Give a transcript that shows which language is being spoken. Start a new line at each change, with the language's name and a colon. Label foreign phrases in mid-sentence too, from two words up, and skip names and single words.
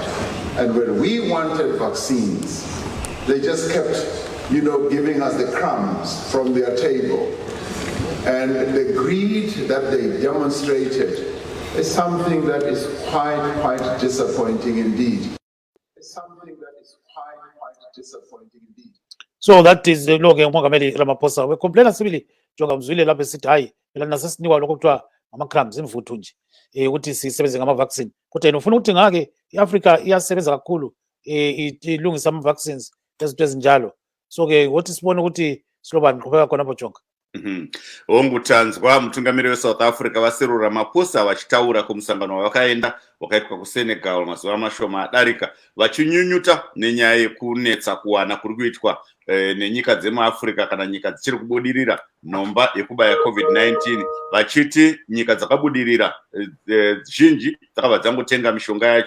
English: And when we wanted vaccines, they just kept, giving us the crumbs from their table. And the greed that they demonstrated is something that is quite disappointing indeed. It's something that is quite disappointing indeed. So that is the
North Ndebele: lo ke umongameli Ramaphosa wecomplaina sibili Jonga mzwile lapho esithi hayi phela nasesinikwa lokho kuthiwa ama-crumbs imvuthu nje ukuthi sisebenze ngama-vaccine, kodwa yena ufuna ukuthi ngake i-Africa iyasebenza kakhulu ilungisa ama-vaccines lezinto ezinjalo. So ke wothi sibone ukuthi silobani qhubeka khonapho Jonga.
Shona: Ongutanzwa mutungamiri weSouth Africa Cyril Ramaphosa vachitaura kumusangano wakaenda wakaitwa kuSenegal mazuva mashoma adarika vachinyunyuta nenyaya yekunetsa kuwana kuri kuitwa nenyika dzemuAfrica kana nyika dzichiri kubudirira nhomba yekubaya COVID-19, vachiti nyika dzakabudirira zhinji dzakabva dzangotenga mishonga yacho.